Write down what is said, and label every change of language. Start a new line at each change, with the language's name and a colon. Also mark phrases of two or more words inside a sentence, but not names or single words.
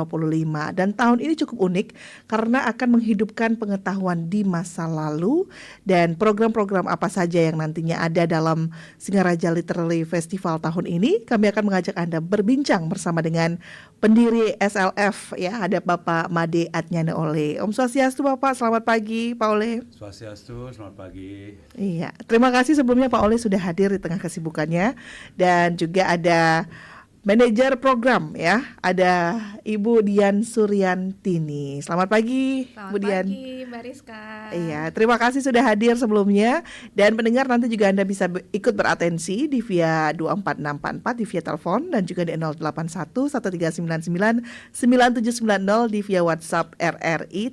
Indonesian: Dan tahun ini cukup unik karena akan menghidupkan pengetahuan di masa lalu, dan program-program apa saja yang nantinya ada dalam Singaraja Literally Festival tahun ini. Kami akan mengajak Anda berbincang bersama dengan pendiri SLF ya, ada Bapak Made Adnyana Ole.
Balinese: Om Swastiastu
Indonesian: Bapak, selamat pagi Pak Ole. Swastiastu, selamat pagi. Iya, terima kasih sebelumnya Pak Ole sudah hadir di tengah kesibukannya, dan juga ada manajer program ya, ada Ibu Dian Suryantini. Selamat pagi, Selamat Bu Dian. pagi, Mbak Rizka. Iya, terima kasih sudah hadir sebelumnya. Dan pendengar, nanti juga Anda bisa ikut beratensi di via 24644 di via telepon, dan juga di 081 1399 9790 di via WhatsApp RRI.